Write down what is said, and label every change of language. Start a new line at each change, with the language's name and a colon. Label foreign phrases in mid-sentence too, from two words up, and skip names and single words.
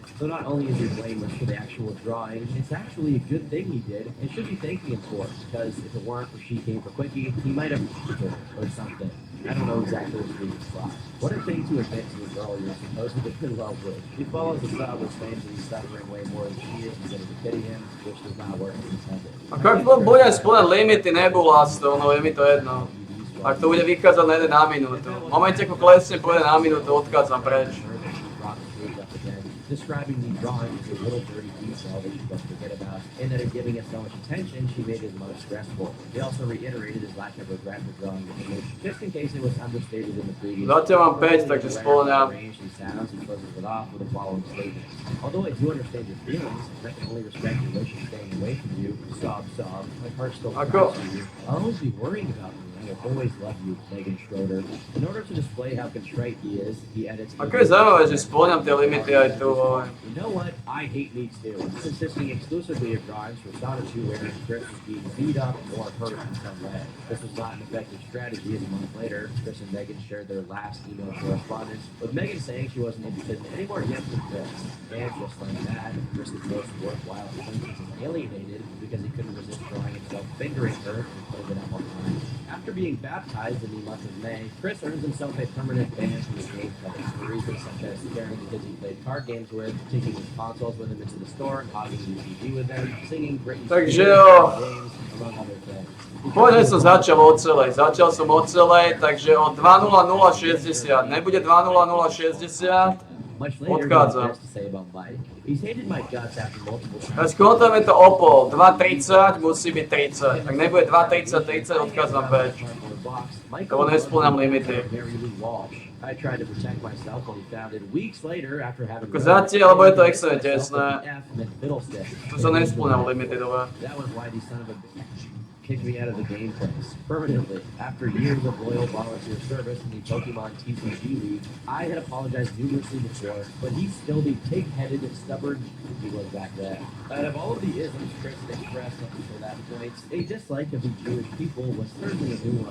English: So not only is he blameless for the actual drawing, it's actually a good thing he did and should be thanking him for it, because if it weren't for She Came for Quickie, he might have her or something. I don't know exactly what he thought. What a thing to admit to a girl you're supposedly in love with. He follows the sub which claims that he's suffering way more than she is instead of pity him, which does not work as intended.
Slovak: A keď budem spĺňať limity, nebula z toho, no je mi to jedno. Ak to bude vychádzať na 1 na minútu. V momente, ako klesne po 1 na minútu, odchádzam preč.
English: Describing the drawing as a little dirty detail that she don't forget about, and that in giving it so much attention, she made it most stressful. He also reiterated his lack of regret for drawing the image, just in case it was understated in the previous.
Slovak: Zatiaľ mám 5, takže spĺňam.
English: Sounds, he closes it off with the following statement. Although I do understand your feelings, and I can only respect your wish of staying away from you, sob, my heart still cries for you. I'll always be worrying about you. I will always love you, Megan Schroeder. In order to display how contrite he is, he edits.
Slovak: Ako je zaujímavé, že spĺňam tie limity aj tu.
English: You know what? I hate me too. Consisting exclusively of drawings for Sonic 2 wherein Chris was being beat up or hurt in some way. This was not an effective strategy, as a month later, Chris and Megan shared their last email correspondence, with Megan saying she wasn't interested in any more games with Chris. And just like that, Chris's most worthwhile acquaintance is alienated because he couldn't resist drawing himself fingering her and putting it up online. After being baptized in the month of May, Chris earns himself a permanent ban from his gameplay for reasons such as scaring the kids he played card games with, taking his consoles with him into the store and hogging the TV with them, singing Britney
Slovak: Takže
English: Spears
Slovak: jo.
English: games, among other things.
Slovak: Povedal som začal od celej. Začal som od celej, takže od 2.0060. Nebude 2.0060.
English: Much later, he
Slovak: Odchádzam.
English: has to say about Mike. He's hated my guts after multiple
Slovak: A
English: times.
Slovak: skontujeme to o pol. 2.30 musí byť 30. Ak nebude 2.30, odchádzam preč. Lebo nespĺňam limity.
English: I tried to protect myself when he found it weeks later after having.
Slovak: Ako zatiaľ, lebo je to extrémne tesné. Tu sa nespĺňam limity, dobre.
English: That was why the son of a bitch kicked me out of the game place permanently. After years of loyal volunteer service in the Pokemon TCG League, I had apologized numerously before, but he's still the pig-headed and stubborn he was back then. Out of all of the isms Chris had expressed up until that point, a dislike of the Jewish people was certainly a new one.